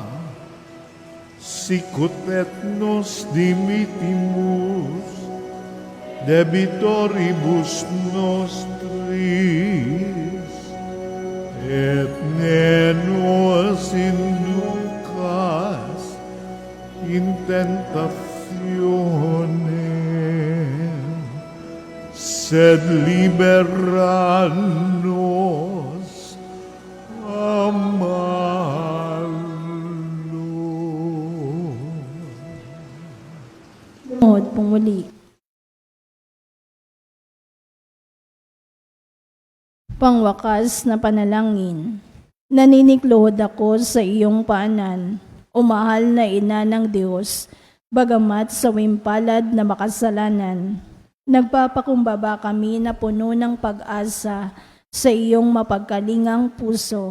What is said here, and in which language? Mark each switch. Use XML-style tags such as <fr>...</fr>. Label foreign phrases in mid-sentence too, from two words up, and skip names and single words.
<la>sicut et nos dimittimus debitoribus nostris, et ne nos inducas in tentationem, sed libera nos a malo.</la> <tl>Lumuhod pong muli. Pangwakas na panalangin. Naninikluhod ako sa iyong paanan, o mahal na ina ng Diyos, Bagamat sa wimpalad na makasalanan, nagpapakumbaba kami na puno ng pag-asa sa iyong mapagkalingang puso.</tl>